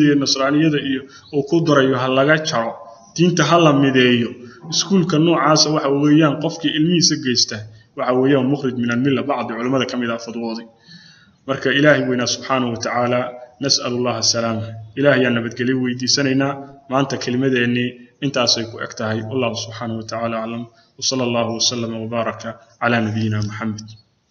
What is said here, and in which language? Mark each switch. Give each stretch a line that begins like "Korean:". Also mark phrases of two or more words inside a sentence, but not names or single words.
Somali: iyo nasraaniyada iyo oo ku durayo hal laga jaro diinta hal la mideeyo iskuulka noocaas waxa weeyaan qofkii ilmihiisa geeysta waxa weeyaan
Arabic: مخرج من الملة
Somali: bacdi culimada kamid ah fadwooday marka ilaahi weyna
Arabic: سبحانه وتعالى نسأل الله السلامة
Somali: ilaahi ya nabadgeliyo weydiisanayna maanta kalimadeeni intaas ay ku egtahay
Arabic: الله سبحانه وتعالى أعلم وصلى الله وسلم وبارك على نبينا محمد